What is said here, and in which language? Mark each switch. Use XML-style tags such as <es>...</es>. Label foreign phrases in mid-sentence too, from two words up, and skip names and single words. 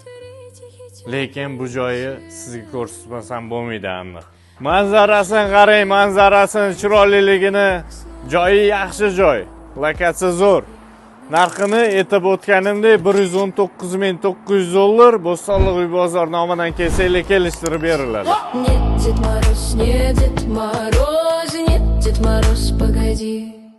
<uz>Lekin bu joyi sizga ko'rsatmasam bo'lmaydi aniq. Manzarasini qarang, manzarasini chiroyliligini, joyi yaxshi joy, lokatsiya zo'r. Narxini aytib o'tganimdek 119.900 dollar Bo'stonliq uy bozor nomidan kelsanglar kelishtirib beriladi.</uz> <ru>Нет, Дед Мороз, нет, Дед Мороз, нет, Дед Мороз, погоди.</ru>